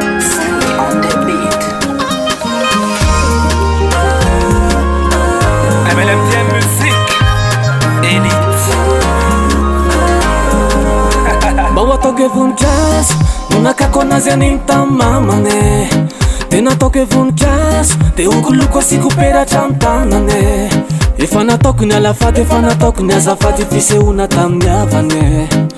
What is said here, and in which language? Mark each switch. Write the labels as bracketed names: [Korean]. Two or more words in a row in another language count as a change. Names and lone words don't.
[English] Sandy on the beat. M L M T M Music. Elite. [Malagasy] Mba ho ataoko e voninkazo, no nakako anazy any tamin'ny mamane. Tena ataoko e voninkazo, de hokoloko asiko peratra amin'ny tanane. Efa nataoko ny alafady, efa nataoko ny azafady, fisehoana tamin'ny havane.